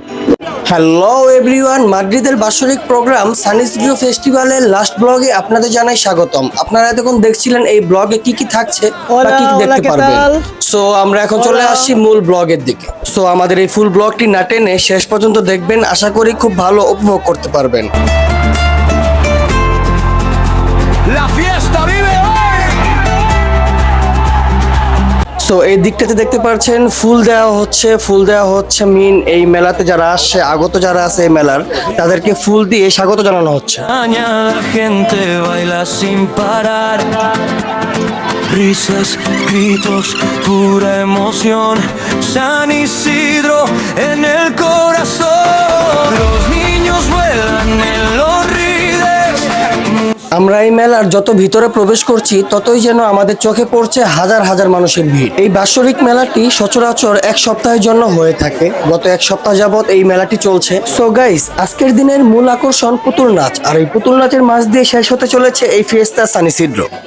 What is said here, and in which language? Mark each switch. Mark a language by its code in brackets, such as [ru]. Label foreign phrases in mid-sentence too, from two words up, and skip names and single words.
[en] hello everyone, [bn] মাদ্রিদের বাৎসরিক প্রোগ্রাম সান ইসিদ্রো ফেস্টিভ্যালের লাস্ট ব্লগে আপনাদের জানাই স্বাগতম। আপনারা এতক্ষণ দেখছিলেন এই ব্লগে কি কি থাকছে বা কি কি দেখতে পারবেন। সো আমরা এখন চলে আসছি মূল ব্লগের দিকে। সো আমাদের এই ফুল ব্লগটি না টেনে শেষ পর্যন্ত দেখবেন, আশা করি খুব ভালো উপভোগ করতে পারবেন। [es] La fiesta vive hoy. [bn] সো এই দিকটাতে দেখতে পাচ্ছেন ফুল দেওয়া হচ্ছে মিন এই মেলাতে যারা আসছে, আগত যারা আছে এই মেলার, তাদেরকে ফুল দিয়ে স্বাগত জানানো হচ্ছে। [es] Mañana la gente baila sin parar. Risas, gritos, pura emoción. San Isidro en el corazón. Los niños vuelan en los rides. [bn] আমরা এই মেলার যত ভিতরে প্রবেশ করছি ততই যেন আমাদের চোখে পড়ছে হাজার হাজার মানুষের ভিড়। এই বাৎসরিক মেলাটি সচরাচর এক সপ্তাহের জন্য হয়ে থাকে। গত এক সপ্তাহ যাবত এই মেলাটি চলছে। [en] so guys, [bn] আজকের দিনের মূল আকর্ষণ পুতুল নাচ, আর এই পুতুল নাচের মাঝ দিয়ে শেষ হতে চলেছে এই ফিয়েস্তা সান ইসিদ্রো।